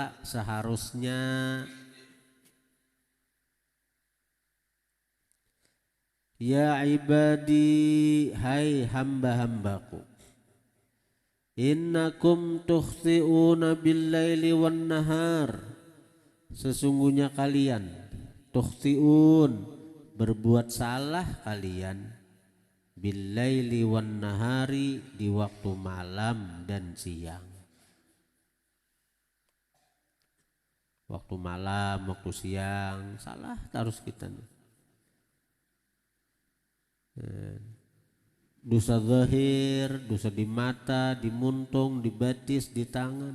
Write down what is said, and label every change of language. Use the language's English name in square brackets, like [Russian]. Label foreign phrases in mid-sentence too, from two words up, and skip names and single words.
[Banjar] Seharusnya [Arabic] يا عبادي, [Banjar] hai hamba-hambaku, [Arabic] إنكم تخطئون بالليل والنهار, [Banjar] sesungguhnya kalian tukhti'un, berbuat salah kalian, [Arabic] بالليل والنهار, [Banjar] di waktu malam dan siang. Waktu malam, waktu siang, salah terus kita nih. Dosa zahir, dosa di mata, di muntung, di batis, di tangan.